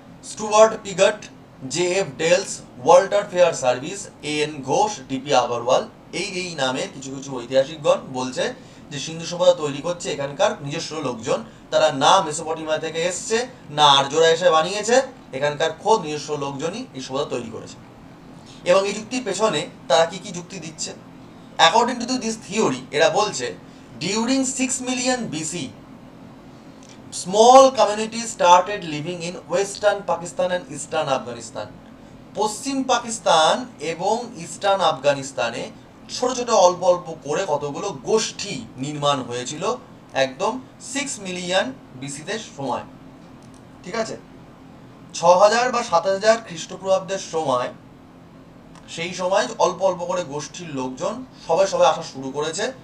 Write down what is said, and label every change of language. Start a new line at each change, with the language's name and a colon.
Bangla: Stewart Piggott, J F deals, Walter fair service, A N Ghosh, DP Agarwal, এই নামে কিছু কিছু ঐতিহাসিকগণ বলছে যে সিন্ধু সভ্যতা তৈরি করছে এখানকার নিজস্ব লোকজন, তারা না মেসোপটেমিয়া থেকে এসছে, না আর্যরা এসে বানিয়েছে, এখানকার খোদ নিজস্ব লোকজনই এই সভ্যতা তৈরি করেছে। এবং এই যুক্তির পেছনে তারা কি কি যুক্তি দিচ্ছে?
English: according to this theory,
Bangla: এরা বলছে
English: During 6 million BC small communities started living in western Pakistan and eastern Afghanistan.
Bangla: পশ্চিম পাকিস্তান এবং ইস্টার্ন আফগানিস্তানে ছোট ছোট অল্প অল্প করে কতগুলো গোষ্ঠী নির্মাণ হয়েছিল একদম 6 মিলিয়ন বিসিতে সময়। ঠিক আছে, 6000 বা 7000 খ্রিস্টপূর্বাব্দের সময়, সেই সময় অল্প অল্প করে গোষ্ঠীর লোকজন সবাই আসা শুরু করেছে